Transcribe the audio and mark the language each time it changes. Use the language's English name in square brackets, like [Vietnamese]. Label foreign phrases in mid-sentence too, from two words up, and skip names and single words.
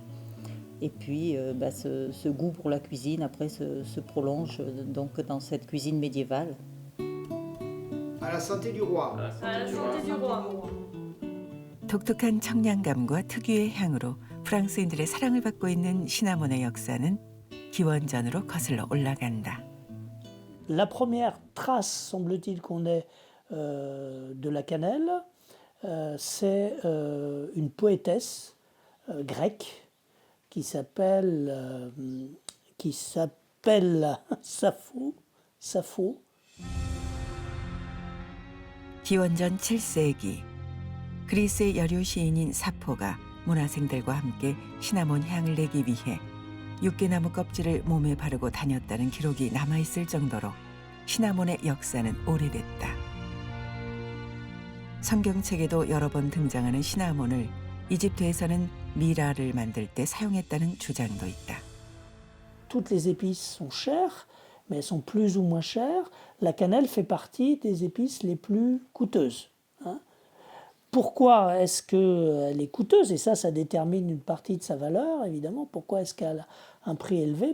[French] Et puis ce goût pour la cuisine après se prolonge donc dans cette cuisine médiévale. À la santé du roi. À la santé du roi. [Korean] 독특한 청량감과 특유의 향으로 프랑스인들의 사랑을 받고 있는 시나몬의 역사는 기원전으로 거슬러 올라간다. [French] La première trace, semble-t-il, qu'on ait de la cannelle, c'est une poétesse grecque qui s'appelle Sappho. [Korean] 기원전 7세기 그리스의 여류 시인인 사포가 문화생들과 함께 시나몬 향을 내기 위해 육개나무 껍질을 몸에 바르고 다녔다는 기록이 남아있을 정도로 시나몬의 역사는 오래됐다. 성경책에도 여러 번 등장하는 시나몬을 이집트에서는 미라를 만들 때 사용했다는 주장도 있다. [French] Toutes les épices sont chères, mais elles sont plus ou moins chères. La cannelle fait partie des épices les plus coûteuses. Pourquoi est-ce qu'elle est coûteuse? Et ça détermine une partie de sa valeur, évidemment. Pourquoi est-ce qu'elle a un prix élevé?